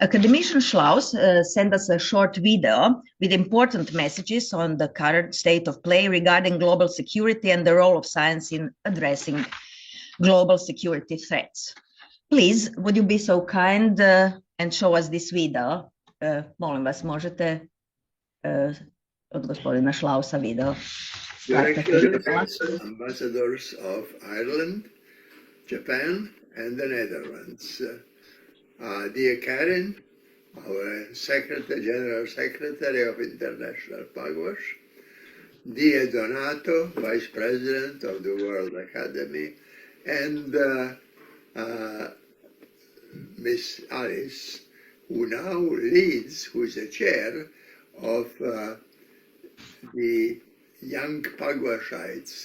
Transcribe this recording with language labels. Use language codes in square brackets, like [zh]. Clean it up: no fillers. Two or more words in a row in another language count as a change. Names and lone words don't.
[en] Academician Schlaus sent us a short video with important messages on the current state of play regarding global security and the role of science in addressing global security threats. Please, would you be so kind and show us this video? [sr] Molim vas, možete od gospodina Schlausa video. [en] Directors, ambassadors of Ireland, Japan, and the Netherlands. Dear Karen, our General Secretary of International Pugwash, dear Donato, Vice President of the World Academy, and Miss Alice, who now leads, who is the chair of the young Pugwashites.